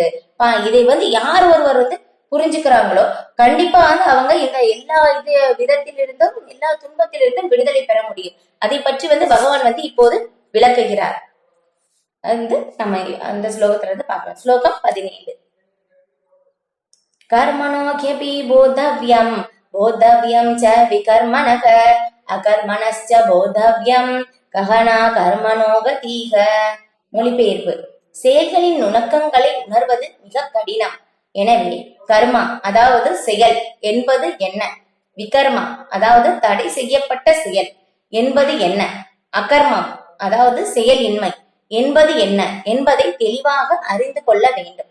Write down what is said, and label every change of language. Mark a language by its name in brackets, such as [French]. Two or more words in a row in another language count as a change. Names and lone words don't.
[Tamil] இதை வந்து யார் ஒருவர் வந்து புரிஞ்சுக்கிறாங்களோ கண்டிப்பா வந்து அவங்க இந்த எல்லா விதத்திலிருந்தும் எல்லா துன்பத்திலிருந்தும் விடுதலை பெற முடியும். அதை பற்றி வந்து பகவான் வந்து இப்போது விளக்குகிறார். நம்ம அந்த ஸ்லோகத்துல இருந்து பார்க்கலாம். ஸ்லோகம் 17. [Sanskrit] कर्मणोऽख्यपि बोद्धव्यम् बोद्धव्यम् च विकर्मणः अकर्मणश्च बोद्धव्यम् गहना कर्मणो गतिः. [Tamil] மொழிபெயர்ப்பு: செயல்களின் நுணுக்கங்களை உணர்வது மிக கடினம். எனவே கர்மா அதாவது செயல் என்பது என்ன, விகர்மா அதாவது தடை செய்யப்பட்ட செயல் என்பது என்ன, அகர்மம் அதாவது செயலின்மை என்பது என்ன என்பதை தெளிவாக அறிந்து கொள்ள வேண்டும்.